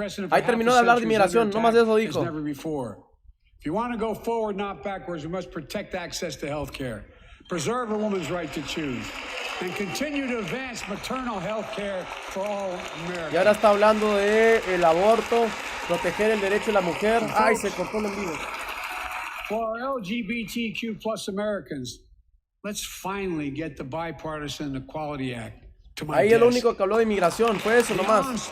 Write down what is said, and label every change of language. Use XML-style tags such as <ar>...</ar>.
<es>Ahí terminó de hablar de inmigración, no más de eso dijo.</es> <en>If you want to go forward, not backwards, we must protect access to health care, preserve a woman's right to choose, and continue to advance maternal health care for all Americans.</en> <es>Y ahora está hablando de el aborto, proteger el derecho de la mujer. Ay, se cortó el envío.</es> <en>For our LGBTQ plus Americans, let's finally get the Bipartisan Equality Act.</en> <es>Ahí el único que habló de inmigración fue eso nomás.</es>